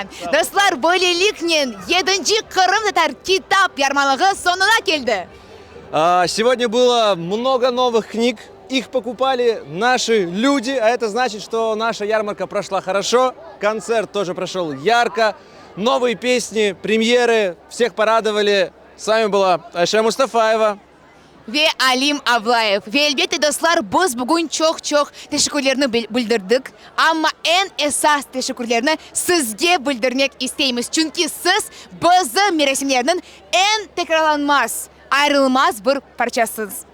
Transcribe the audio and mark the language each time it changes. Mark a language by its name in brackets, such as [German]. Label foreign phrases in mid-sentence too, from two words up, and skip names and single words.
[Crimean Tatar] Dostlar, böylelikle 7. Kırım Tatar kitap yarmalığı sonuna geldi. [Russian] Сегодня было много новых книг. Их покупали наши люди, а это значит, что наша ярмарка прошла хорошо. Концерт тоже прошел ярко. Новые песни, премьеры, всех порадовали. С вами была Айша Мустафаева. [Crimean Tatar] Ve Alim Ablayev. Ve elbette dostlar, biz bugün çok teşekkürlerini bildirdik. Ama en esas teşekkürlerini sizge bildirmek isteyimiz. Çünkü siz bizim merasimlerinin en tekrarlanmaz, ayrılmaz bir parçası.